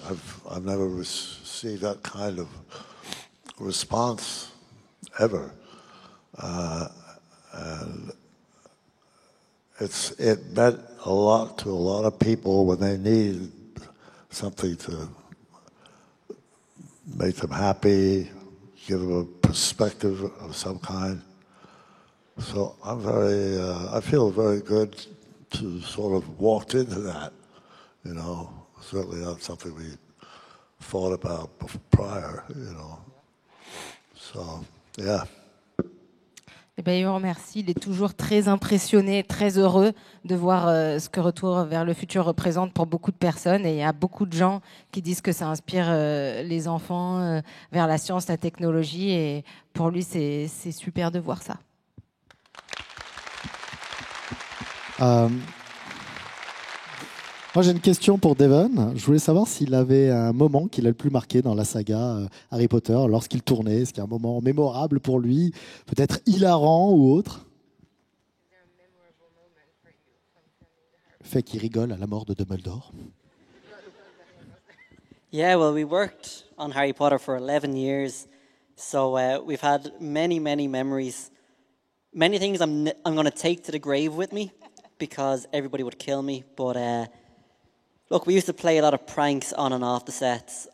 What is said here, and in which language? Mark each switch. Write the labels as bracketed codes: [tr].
[en] I've never received that kind of response ever, and it meant a lot to a lot of people when they need something to make them happy, give them a perspective of some kind. So I feel very good to sort of walked into that, you know. Certainly not something we thought about prior, you know. So, yeah. [fr] Eh bien, il vous remercie. Il est toujours très impressionné, très heureux de voir ce que Retour vers le futur représente pour beaucoup de personnes. Et il y a beaucoup de gens qui disent que ça inspire les enfants vers la science, la technologie. Et pour lui, c'est super de voir ça. Moi, j'ai une question pour Devon. Je voulais savoir s'il avait un moment qui l'a le plus marqué dans la saga Harry Potter lorsqu'il tournait. Est-ce qu'il y a un moment mémorable pour lui, peut-être hilarant ou autre? Le fait qu'il rigole à la mort de Dumbledore. [en] Yeah, well, we worked on Harry Potter for 11 years, so we've had many, many memories. Many things I'm going to take to the grave with me because everybody would kill me, but look, we used to play a lot of pranks on and off the sets.